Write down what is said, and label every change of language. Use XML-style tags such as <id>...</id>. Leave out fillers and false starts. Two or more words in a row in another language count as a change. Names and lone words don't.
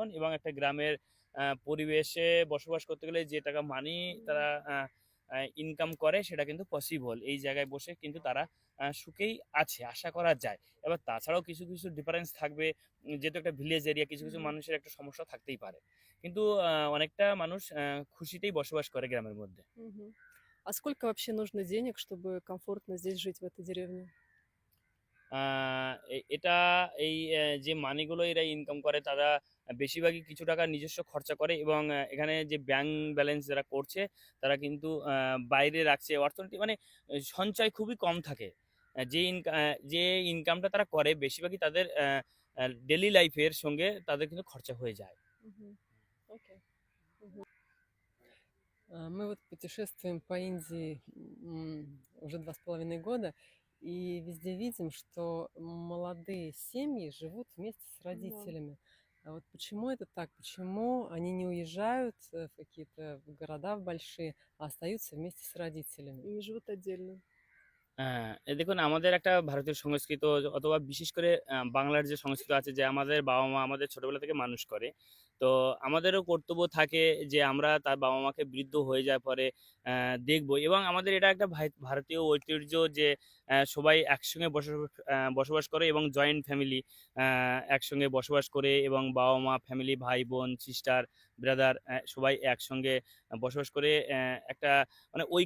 <bn>এবং একটা গ্রামের পরিবেশে বসবাস করতে গেলে যে টাকা মানি তারা ইনকাম করে সেটা কিন্তু পসিবল। এই জায়গায় বসে কিন্তু তারা সুখেই আছে আশা করা যায়। এবার তাছাড়াও কিছু কিছু ডিফারেন্স থাকবে, যেহেতু একটা</bn> <en>village area</en> <bn>কিছু কিছু Мгм. মানুষের একটা সমস্যা থাকতেই পারে, কিন্তু অনেকটা মানুষ খুশিতেই বসবাস করে গ্রামের মধ্যে। Мгм.</bn> <ru>А сколько вообще нужно денег, чтобы комфортно здесь жить, в этой деревне?</ru> <bn>এটা এই যে মানিগুলো এরা ইনকাম করে তারা বেশিরভাগই কিছু টাকা নিজস্ব খরচা করে এবং এখানে যে</bn> <en>bank balance</en> <bn>যারা করছে তারা কিন্তু বাইরে রাখছে অর্থনীতি, মানে সঞ্চয় খুবই কম থাকে। যে ইনকামটা তারা করে বেশিরভাগই তাদের</bn> <en>daily life</en> <bn>সঙ্গে তাদের কিন্তু খরচা হয়ে যায়।</bn> <ru>Мгм. Окей. Мгм. Мы вот путешествуем по Индии уже 2,5 года, и везде видим, что молодые семьи живут вместе с Да. родителями. А вот почему это так? Почему они не уезжают в какие-то города большие, а остаются вместе с родителями? И не живут отдельно.</ru> <bn>হ্যাঁ, দেখুন আমাদের একটা ভারতীয় সংস্কৃত অথবা বিশেষ করে বাংলার যে সংস্কৃতি আছে যে আমাদের বাবা-মা আমাদের ছোটবেলা থেকে মানুষ করে। তো আমাদেরও কর্তব্য থাকে যে আমরা তার বাবা-মাকে বৃদ্ধ হয়ে যাওয়ার পরে দেখবো এবং আমাদের এটা একটা ভারতীয় ঐতিহ্য যে সবাই একসঙ্গে বসবাস করে এবং</bn> <en>joint family</en> <bn>একসঙ্গে বসবাস করে এবং বাবা-মা, ফ্যামিলি, ভাই-বোন,</bn> <en>sister, brother</en> <bn>সবাই একসঙ্গে বসবাস করে একটা মানে</bn>